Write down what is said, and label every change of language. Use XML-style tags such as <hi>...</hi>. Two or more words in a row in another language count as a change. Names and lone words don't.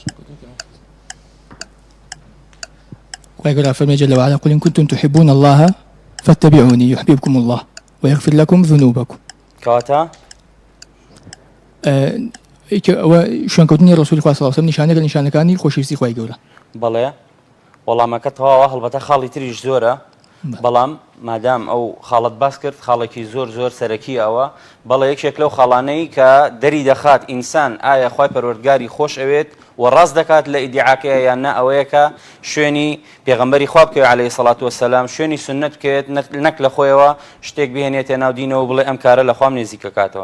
<ckb>خوای گەورە فەرمێ</ckb> <ar>جەل وعلا قل إن كنتم تحبون الله فاتبعوني يحببكم الله ويغفر لكم ذنوبكم.</ar> <ckb>کەواتە شوێنکەوتنی ڕەسوولی خوا</ckb> <ar>صلی الله علیه و سلم</ar> <ckb>نیشانەیەک لە نیشانەکانی خۆشەویستی خوای گەورە. بەڵێ، وەڵامەکە تەواوە، هەڵبەتە خاڵی تریش زۆرە، بەڵام مادام ئەو خاڵت باس کرد، خاڵێکی زۆر سەرەکی ئەوە، بەڵێ یەکێک لەو خاڵانەی کە دەری دەخات ئینسان ئایا خوای پەروەردگاری خۆش ئەوێت و ڕاست دەکات لە ئیدعاکەیە یان نا، ئەوەیە کە شوێنی پێغەمبەری خوا بکەوێت</ckb> <ar>عەلەیهی سەڵات وەسەلام،</ar> <ckb>شوێنی سوننەت بکەوێت، نەک لە خۆیەوە شتێک بهێنێتە ناو دینەوە بڵێ ئەم کارە لە خوام نێزیکە کاتەوە.</ckb>